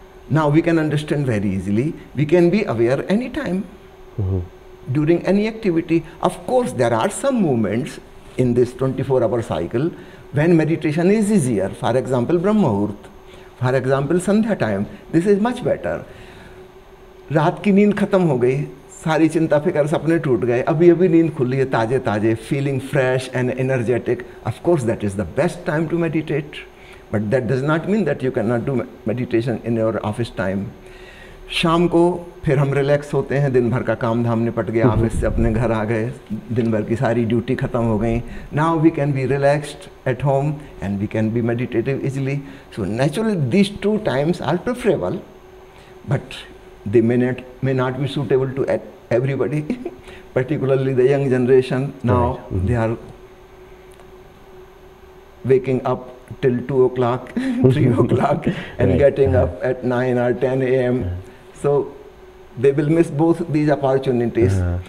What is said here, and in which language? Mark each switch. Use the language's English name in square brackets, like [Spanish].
[English] Now we can understand very easily. We can be aware anytime, during any activity. Of course, there are some moments in this 24-hour cycle when meditation is easier. For example, Brahma Muhurt. For example, Sandhya time. This is much better. [Hindi] रात की नींद खत्म हो गई, सारी चिंता फिकर सपने टूट गए, अभी अभी नींद खुली है, ताजे ताजे, [English] Feeling fresh and energetic. Of course that is the best time to meditate, but that does not mean that you can not do meditation in your office time. [Hindi] शाम को फिर हम रिलैक्स होते हैं, दिन भर का काम धाम निपट गया, ऑफिस से अपने घर आ गए, दिन भर की सारी ड्यूटी खत्म हो गई. [English] Now we can be relaxed at home and we can be meditative easily. So naturally these two times are preferable, but they may not be suitable to everybody, particularly the young generation now, they are waking up till 2 o'clock, 3 o'clock, and getting up at 9 or 10 a.m. So they will miss both these opportunities.